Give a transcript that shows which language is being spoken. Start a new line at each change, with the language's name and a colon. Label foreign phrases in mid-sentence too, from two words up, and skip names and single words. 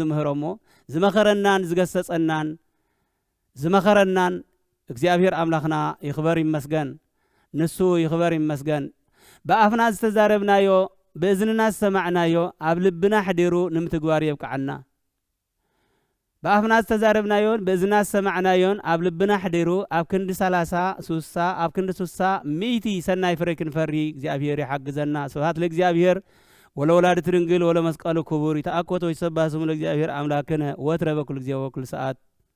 Tigrinya: ዝምህሮሞ ዝመኸረናን ዝገሰጸናን ዝመኸረናን እግዚአብሔር አምላኽና ይኽበር ይመስገን ንሱ ይኽበር ይመስገን በአፍና ዝተዛረብናዮ በእዝንና ዝተሰማዕናዮ ኣብ ልብና ሕዲሩ ንምትግባር የብቃዓና በአፍና ዝተዛረብናዮን በእዝንና ዝተሰማዕናዮን ኣብ ልብና ሕዲሩ ኣብ ክንዲ 30 60 ኣብ ክንዲ 60 100 ሰናይ ፍሬ ክንፈሪ እግዚአብሔር ይሓግዘና
Geez: ስብሐት ለእግዚአብሔር ወለወላዲቱ ድንግል ወለመስቀሉ ክቡር ይተአኮቶ ይሰባህ ስሙ ለእግዚአብሔር አምላክነ ወትረ በኩል ጊዜ ወኩል ሰዓት